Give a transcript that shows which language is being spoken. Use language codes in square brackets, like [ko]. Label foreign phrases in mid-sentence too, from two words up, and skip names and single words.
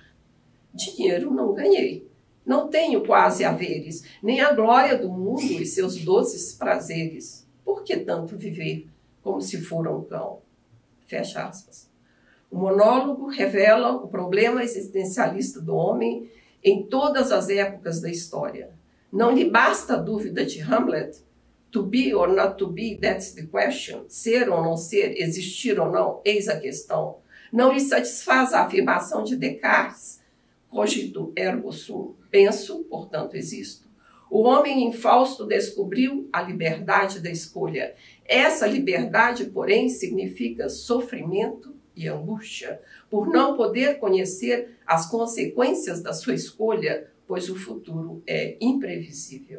[pt] Dinheiro não ganhei, não tenho quase haveres, nem a glória do mundo e seus doces prazeres. Por que tanto viver como se fora um cão? Fecha aspas. O monólogo revela o problema existencialista do homem em todas as épocas da história. Não lhe basta a dúvida de Hamlet? [en] To be or not to be, that's the question. [pt] Ser ou não ser, existir ou não, eis a questão. Não lhe satisfaz a afirmação de Descartes? [la] Cogito ergo sum. [pt] Penso, portanto existo. O homem em Fausto descobriu a liberdade da escolha. Essa liberdade, porém, significa sofrimento e angústia, por não poder conhecer as consequências da sua escolha, pois o futuro é imprevisível.